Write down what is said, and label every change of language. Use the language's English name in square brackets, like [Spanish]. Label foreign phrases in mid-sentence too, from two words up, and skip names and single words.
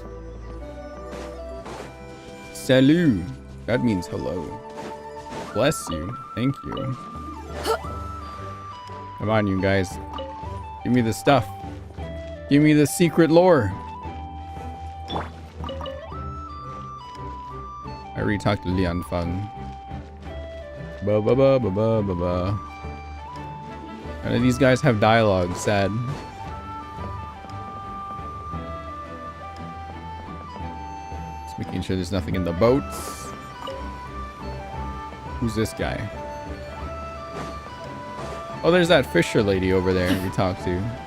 [English] Salut. That means hello. Bless you. Thank you. Come on, you guys. Give me the stuff. Give me the secret lore. I already talked to Leon Fung. Ba ba ba ba ba ba ba. None of these guys have dialogue, sad. Just making sure there's nothing in the boats. Who's this guy? Oh, there's that Fisher lady over there we talked to.